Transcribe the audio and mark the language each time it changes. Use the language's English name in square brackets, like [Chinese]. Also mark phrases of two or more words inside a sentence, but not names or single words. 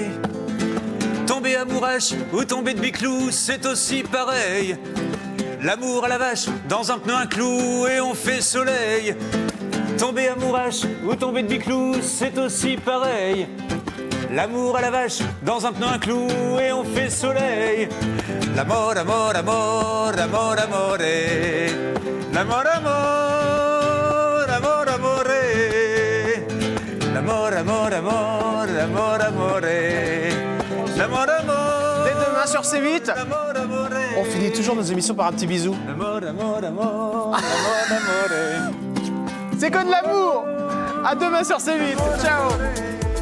[French] Tomber amourache ou tomber de biclou, c'est aussi pareil. L'amour à la vache, dans un pneu un clou et on fait soleil. Tomber amourache ou tomber de biclou, c'est aussi pareil. L'amour à la vache, dans un pneu un clou et on fait soleil. [Italian] L'amor, amor, amor, amor, amore. L'amor, amor, amor, amore. L'amor, amor, amor, amor, amore. L'amor, amor. [French] Dès demain sur C8, [Italian] L'amor, amore. [French] on finit toujours nos émissions par un petit bisou. [Italian] L'amor, amor, amor, amor, amore. [French] C'est que de l'amour. À demain sur C8. Ciao.